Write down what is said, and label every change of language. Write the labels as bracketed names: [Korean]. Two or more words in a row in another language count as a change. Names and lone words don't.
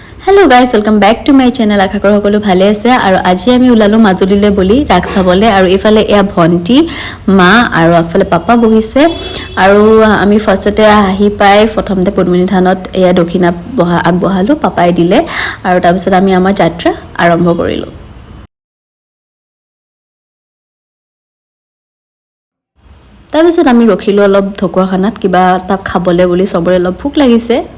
[English] hello guys welcome back to my channel [Assamese] আশা কৰো সকলো ভালে আছে আৰু আজি আমি ওলালো মাজুলীলে বুলি ৰাস চাবলে আৰু এফালে এয়া ভন্টি মা আৰু আগফালে পাপা বহিছে আৰু আমি ফাৰ্ষ্টতে আহি পাই প্ৰথমতে পদ্মিনী থানত এয়া দক্ষিণা আগবঢ়ালো পাপাই দিলে আৰু তাৰ পিছত আমি আমাৰ যাত্ৰা আৰম্ভ কৰিলো তাৰ পিছত আমি ৰখিলো অলপ ঢকুৱাখানাত কিবা এটা খাবলে বুলি সবৰে অলপ ভোক লাগিছে